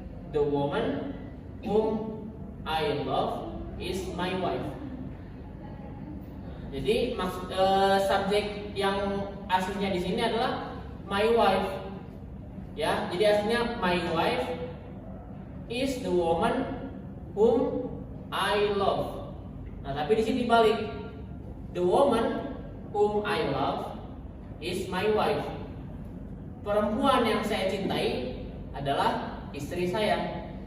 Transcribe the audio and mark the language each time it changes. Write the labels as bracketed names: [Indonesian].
[English] The woman whom I love is my wife. [Indonesian] Jadi subjek yang aslinya di sini adalah [English] my wife. [Indonesian] Ya, jadi aslinya [English] my wife is the woman whom I love. [Indonesian] Nah, tapi di sini dibalik. [English] The woman whom I love is my wife. [Indonesian] Perempuan yang saya cintai adalah istri saya.